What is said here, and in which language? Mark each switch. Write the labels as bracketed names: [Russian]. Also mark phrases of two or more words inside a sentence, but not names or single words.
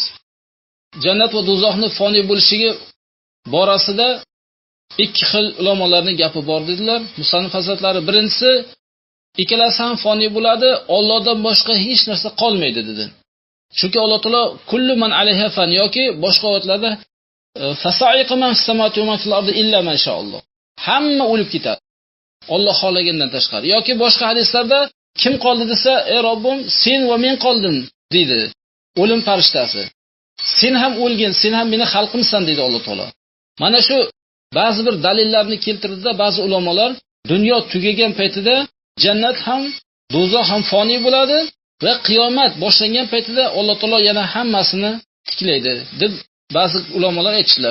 [Uzbek] Jannat va do'zaxning foniy bo'lishligi borasida ikki xil ulamolarning gapi bor dedilar. Musannif hazratlari birinchisi ikkalasi ham foniy bo'ladi, Allohdan boshqa hech narsa qolmaydi dedi. Chunki Alloh taolo [Arabic] كل من عليها فان [Uzbek] yoki boshqa oyatlarda [Arabic] فصعق من في السماوات ومن في الأرض إلا ما شاء الله. [Uzbek] Hamma o'lib ketadi. Alloh xohlagandan tashqari. Yoki boshqa hadislarda kim qoldi desa, ey Robbim, sen va men qoldim dedi. O'lim farishtasi. Sen ham o'lgin, sen ham meni xalqimsan dedi Alloh taolo. Mana shu ba'zi bir dalillarni keltirdida ba'zi ulamolar dunyo tugagan paytida jannat ham do'zax ham foniy bo'ladi va qiyomat boshlangan paytida Alloh taolo yana hammasini tiklaydi deb ba'zi ulamolar aytishlar.